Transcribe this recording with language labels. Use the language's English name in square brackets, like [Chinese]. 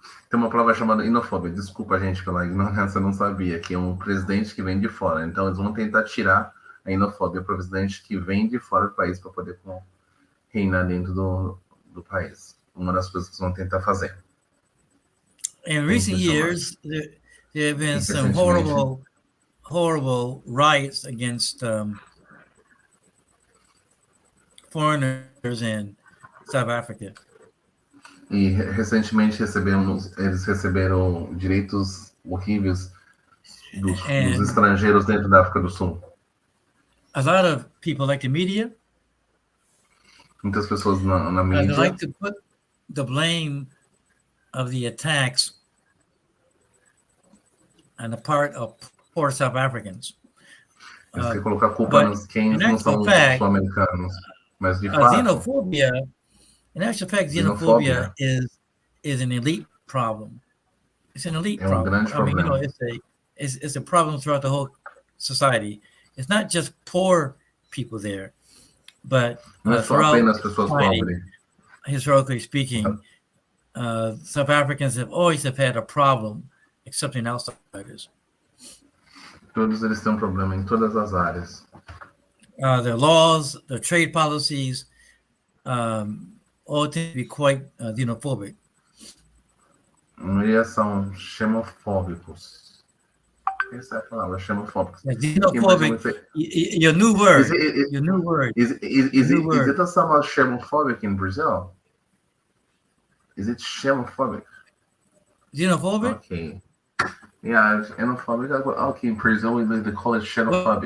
[Portuguese] Tem uma palavra chamada inofobia. Desculpa, gente, pela ignorância, eu não sabia. Que é um presidente que vem de fora. Então, eles vão tentar tirar a inofobia para o presidente que vem de fora do país para poder reinar dentro do país. Uma das coisas que eles vão tentar fazer. [English] In recent years, there have been some horrible riots against foreigners in South Africa. [Portuguese] E recentemente eles receberam direitos horríveis dos estrangeiros dentro da África do Sul. [English] A lot of people, like the media, [Portuguese] muitas pessoas na mídia, [English] like to put the blame of the attacks on the part of poor South Africans. [Portuguese] Eles querem colocar a culpa nos quem não são os sul-americanos. Mas de fato, [English] xenophobia, in actual fact, xenophobia is an elite problem. It's an elite problem. I mean, you know, it's a problem throughout the whole society. It's not just poor people there, but throughout society, historically speaking, South Africans have always had a problem accepting outsiders. [Portuguese] Todos eles têm problema em todas as áreas. [English] Their laws, their trade policies, all tend to be quite xenophobic. [Portuguese] A maioria são xenofóbicos. Essa é a palavra, xenofóbicos. [English] Xenophobic, your new word. Your new word. Is it a somehow xenophobic in Brazil? Is it xenophobic? Xenophobic? Okay. Yeah, xenophobic. Okay, in Brazil they call it xenophobic.